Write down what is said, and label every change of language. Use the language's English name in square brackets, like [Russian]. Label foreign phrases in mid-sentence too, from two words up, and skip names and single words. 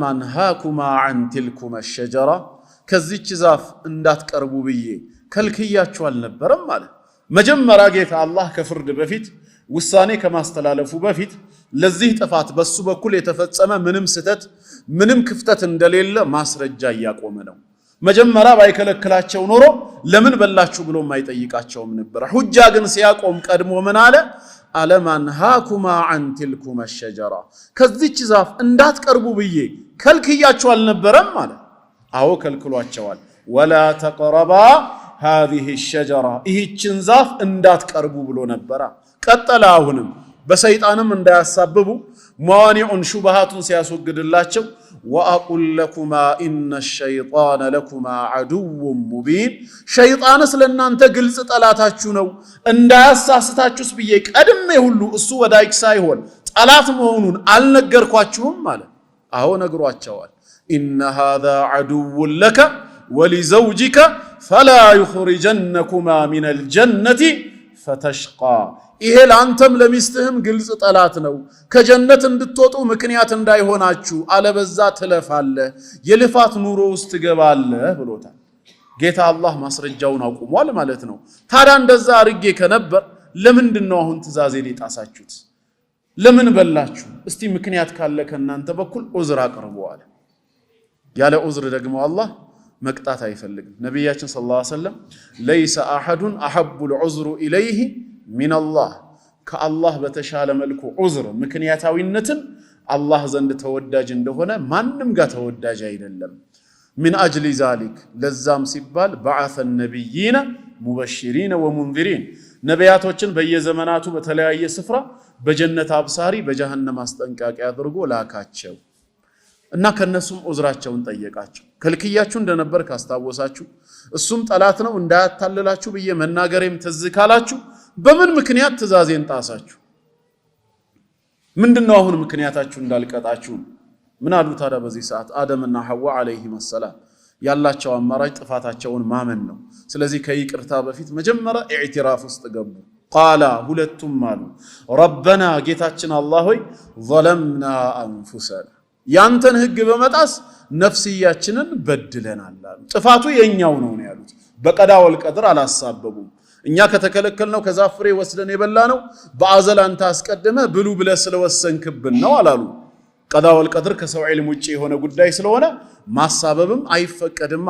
[Arabic] أنهكما عن تلكما الشجرة [Amharic] ከዚች ዛፍ እንዳትቀርቡ ብዬ ከልክያችሁ አልነበረም ማለት። መጀመሪያ ጌታ አላህ ከፍርድ በፊት ውሳኔ ከማስተላለፉ በፊት ለዚህ ጥፋት በሱ በኩል የተፈጸመ ምንም ስተት ምንም ክፍተት እንደሌለ ማስረጃ እያቆመ ነው። መጀመሪያ ባይከለክላቸው ኖሮ ለምን በላችሁ ብሎ ማይጠይቃቸውም ነበር። ሁጃ ግን ሲያቆም ቀድሞ ምን አለ? [Arabic] ألم أنهكما عن تلكما الشجرة [Amharic] ከዚች ዛፍ እንዳትቀርቡ ብዬ ከልክያችሁ አልነበረም ማለት። አዎ ከልክሏቸዋል። [Arabic] ولا تقربا هذه الشجرة [Amharic] ይህችን ዛፍ እንዳትቀርቡ ብሎ ነበር። ቀጠለ አሁንም በሰይጣንም እንዳያሳብቡ መዋኒዑን ሹብሃቱን ሲያስወግድላቸው [Arabic] وأقل لكما إن الشيطان لكما عدو مبين [Amharic] ሸይጣንስ ለእናንተ ግልጽ ጠላታችሁ ነው እንዳያሳስታችሁስ ብዬ ቀድሜ ሁሉ እሱ ወዳጅ ሳይሆን ጠላት መሆኑን አልነገርኳችሁም ማለት። አዎ ነግሯቸዋል። [Arabic] إن هذا عدو لك ولزوجك فلا يخرجنكما من الجنة [Amharic] فتشقى ይሄ ለአንተም ለሚስትህም ግልጽ ጠላት ነው፣ ከጀነት እንድትወጡ ምክንያት እንዳይሆናችሁ አለበዛ ትለፋለህ፣ የልፋት ኑሮ ውስጥ ትገባለህ ብሎታል። ጌታ አላህ ማስረጃውን አቁሟል ማለት ነው። ታዲያ እንደዛ አርጌ ከነበር ለምንድነው አሁን ትእዛዜን የጣሳችሁት? ለምን በላችሁ? እስቲ ምክንያት ካለ ከናንተ በኩል ዑዝር አቅርቡ አለ። ያለ ዑዝር ደግሞ አላህ መቅጣት አይፈልግም። ነብያችን [Arabic] صلى الله عليه وسلم ليس أحد أحب العذر إليه من الله [Amharic] ከአላህ በተሻለ መልኩ ዑዝር ምክንያታዊነትን አላህ ዘንድ ተወዳጅ እንደሆነ ማንም ጋር ተወዳጅ አይደለም። [Arabic] من أجل ذلك [Amharic] ለዛም ሲባል [Arabic] بعث النبيين مبشرين ومنذرين [Amharic] ነቢያቶችን በየዘመናቱ በተለያየ ስፍራ በጀነት አብሳሪ በጀሃነም አስጠንቃቂ አድርጎ ላካቸው እና ከነሱም ዑዝራቸውን ጠየቃቸው። ከልክያችሁ እንደነበር ካስታወሳችሁ እሱም ጠላት ነው እንዳያታልላችሁ ብዬ መናገሬም ትዝ ካላችሁ በምን ምክንያት ትእዛዜን ጣሳችሁ? ምንድነው አሁን ምክንያታችሁ እንዳልቀጣችሁ? ምን አሉ ታዲያ በዚህ ሰዓት? አደምና ሐዋ [Arabic] عليهم السلام [Amharic] ያላቸው አማራጭ ጥፋታቸውን ማመን ነው። ስለዚህ ከይቅርታ በፊት መጀመሪያ ኢዕትራፍ ውስጥ ገቡ። ቃላ ሁለቱም አሉ ረበና ጌታችን አላህ ሆይ [Arabic] ظلمنا انفسنا [Amharic] ያንተን ህግ በመጣስ ነፍስያችንን በድለናል አሉ። ጥፋቱ የኛው ነው ያሉት። [Arabic] بالقضاء والقدر [Amharic] አላሳበቡም። እኛ ከተከለከልነው ከዛፍ ፍሬ ወስደን የበላነው በአዘል አንተ አስቀድመህ ብሉ ብለህ ስለወሰንክብን ነው አላሉ። [Arabic] القضاء والقدر [Amharic] ከሰው ዒልም ውጪ የሆነ ጉዳይ ስለሆነ ማሳበብም አይፈቀድማ፣